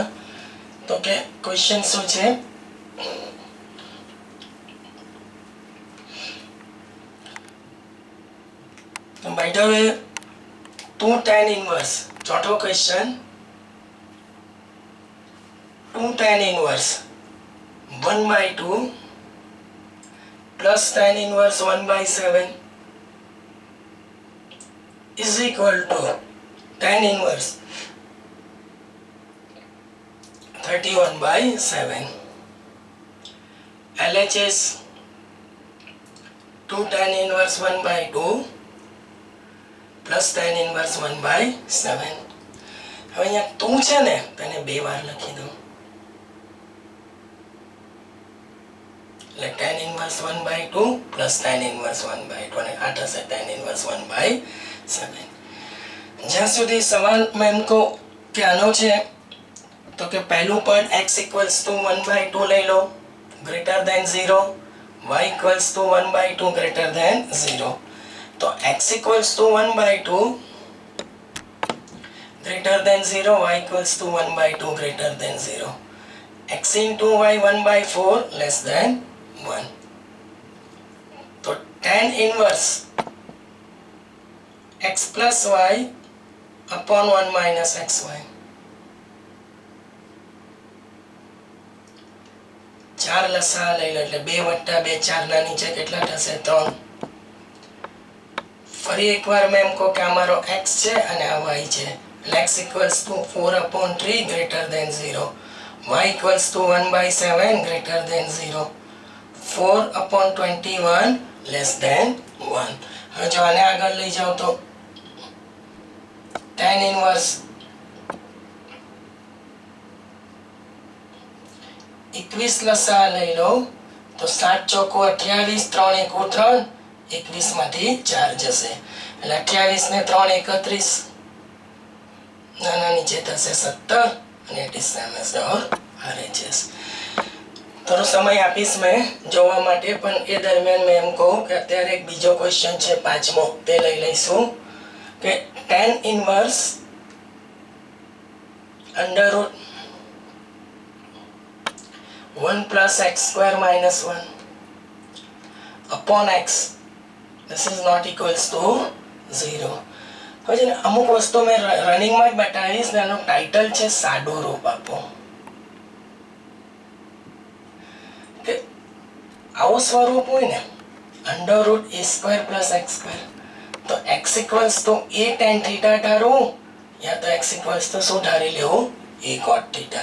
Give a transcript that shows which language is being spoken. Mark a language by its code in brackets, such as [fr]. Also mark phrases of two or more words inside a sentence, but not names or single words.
[gu] તો કે ક્વેશ્ચન શું છે? [en] by the way 2 tan inverse, ચોથો ક્વેશ્ચન 2 tan inverse 1/2 plus tan inverse 1/7 is equal to tan inverse 31/7. LHS 2 tan inverse 1/2 plus tan inverse 1/7. [gu] હવે અહીંયા તું છે ને તેને બે વાર લખી દઉં એટલે [en] tan inverse 1/2 plus tan inverse 1/2 [gu] અને આ થશે [en] tan inverse 1/7. [gu] જ્યાં સુધી સવાલમાં એમ કહો કે આનો છે તો કે પહેલું પદ [en] x equals to 1/2 [gu] લઈ લો [en] greater than 0, y equals to 1/2 greater than 0. તો x equals to 1/2 greater than 0, y equals to 1/2 greater than 0, x into y 1/4 less than 1. તો tan inverse x plus y upon 1 minus xy. [gu] 4 લસા લઈ લો એટલે 2 + 2 4 ના નીચે કેટલા થશે 3. ફરી એકવાર મેં એમ કહું કે આ મારો x છે અને આ y છે એટલે [en] x equals to 4/3 greater than 0, y equals to 1/7 greater than 0, 4/21 less than 1. [gu] હવે જો આને આગળ લઈ જાઓ તો [en] tan inverse 21 [gu] લસા લઈ લો તો 7 ચોકો 28, 3 એકુ 3, 21 માંથી 4 જશે એટલે 28 ને 3 31, નાના નીચે થશે 17 અને [en] it is same as our RHS. [gu] થોડો સમય આપીશ મેં જોવા માટે પણ એ દરમિયાન મેં એમ કહું કે અત્યારે એક બીજો ક્વેશ્ચન છે પાંચમો તે લઈ લઈશું કે [en] tan inverse under root 1 plus x square minus 1 upon x, this is not equals to 0. [gu] હવે છે ને અમુક વસ્તુ મેં રનિંગમાં જ બતાવીશ ને એનું ટાઇટલ છે સાદો રૂપ આપો કે આવું સ્વરૂપ હોય ને [en] under root a square plus x square [gu] તો [en] x equals to a tan theta [gu] ધારું યા તો [en] x equals to [gu] શું ધારી લેવું [en] a cot theta.